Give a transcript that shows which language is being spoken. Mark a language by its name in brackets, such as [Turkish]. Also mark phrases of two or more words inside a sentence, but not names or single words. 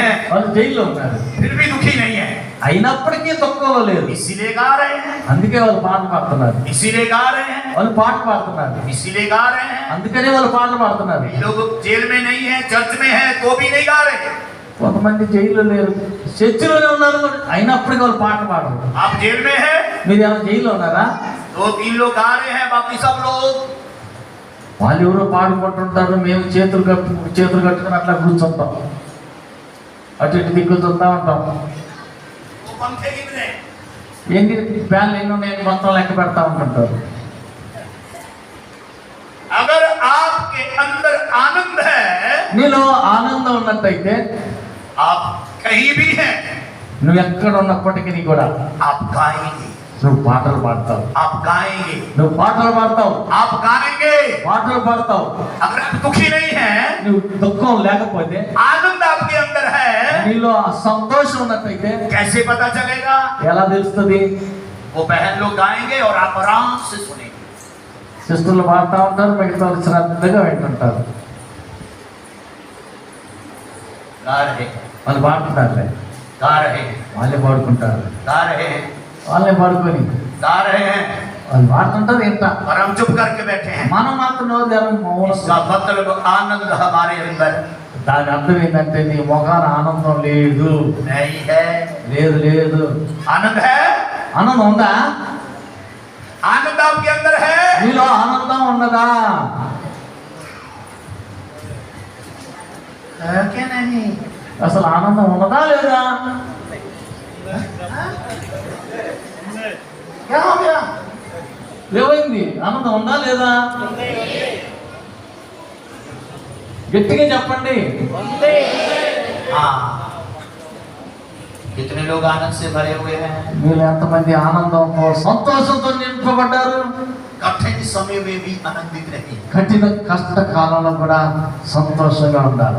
[Telugu] వాళ్ళు జైల్లో ఉన్నారు, [Hindi] फिर भी दुखी नहीं है, [Telugu] అయినప్పటికీ దుఃఖంలో లేరు. [Hindi] इसीलिए गा रहे हैं, [Telugu] అందుకే వాళ్ళు పాటలు పాడుతున్నారు. [Hindi] इसीलिए गा रहे हैं, [Telugu] వాళ్ళు పాట పాడుతున్నారు, [Hindi] इसीलिए गा रहे हैं। [Telugu] అందుకనే వాళ్ళు పాటలు పాడుతున్నారు. [Hindi] लोग जेल में नहीं है, चर्च में है, तो भी नहीं गा रहे। [Telugu] కొంతమంది జైల్లో లేరు, చర్చిలోనే ఉన్నారు, అయినప్పటికీ వాళ్ళు పాటలు పాడరు. [Hindi] आप जेल में है, [Telugu] మీరు ఏమైనా జైల్లో ఉన్నారా? [Hindi] 2-3 लोग गा रहे हैं, बाकी सब लोग [Telugu] వాళ్ళు ఎవరో పాడుకుంటుంటారు, మేము చేతులు కట్టుకుని అట్లా కూర్చుంటాం, అటు ఇటు దిక్కులు చూస్తూ ఉంటాం. [Hindi] वो पंखे कितने, [Telugu] ఏంటి ఫ్యాన్లు ఎన్ని ఉన్నాయని మొత్తం లెక్క పెడతా ఉంటుంటారు. [Hindi] अगर आपके अंदर आनंद है, [Telugu] నీలో ఆనందం ఉన్నట్టయితే [Hindi] आप कहीं भी हैं, [Telugu] నువ్వు ఎక్కడ ఉన్నప్పటికీ కూడా [Hindi] आप गाएंगे, [Telugu] నువ్వు పాటలు పాడతావు, [Hindi] आप गाएंगे, [Telugu] నువ్వు పాటలు పాడతావు, [Hindi] आप गाएंगे। [Telugu] పాటలు పాడతావు. [Hindi] अगर आप दुखी नहीं हैं, [Telugu] నువ్వు దుఃఖం లేకపోతే, [Hindi] आनंद आपके अंदर है, [Telugu] నీలో ఆ సంతోషం ఉన్నట్టయితే [Hindi] कैसे पता चलेगा? [Telugu] ఎలా తెలుస్తుంది? [Hindi] वो बहन लोग गाएंगे और आप आराम से सुनेंगे। [Telugu] సిస్టర్లు పాడుతూ ఉంటారు, మిగతా వాళ్ళు శ్రద్ధగా వింటుంటారు. [Hindi] गा रहे हैं, [Telugu] వాళ్ళు పాడుకుంటారులే, [Hindi] गा रहे हैं, [Telugu] వాళ్ళే పాడుకుంటారు, [Hindi] गा रहे हैं, [Telugu] వాళ్ళే పాడుకొని [Hindi] गा रहे हैं, [Telugu] వాళ్ళు పాడుతుంటారు. ఎంత [Hindi] और हम चुप करके बैठे हैं। [Telugu] మనం మాత్రం నోరు తెరవని మౌనం. [Hindi] इसका मतलब आनंद हमारे अंदर [Telugu] దాని అర్థం ఏంటంటే నీ ముఖాన ఆనందం లేదు, [Hindi] नहीं है। [Telugu] లేదు లేదు. [Hindi] आनंद है, [Telugu] ఆనందం ఉందా? [Hindi] आनंद आपके अंदर है। [Telugu] నీలో ఆనందం ఉన్నదా? [Hindi] है क्या नहीं? [Telugu] అసలు ఆనందం ఉన్నదా లేదా? [Hindi] क्या हो गया? [Telugu] ఏమైంది? ఆనందం ఉందా లేదా? గట్టిగా చెప్పండి. [Hindi] हाँ, कितने लोग आनंद से भरे हुए हैं? [Telugu] మీరు ఎంతమంది ఆనందంతో సంతోషంతో నింపబడ్డారు? [Hindi] कठिन समय में भी आनंदित रहिए। [Telugu] కఠిన కష్టకాలంలో కూడా సంతోషంగా ఉండాలి.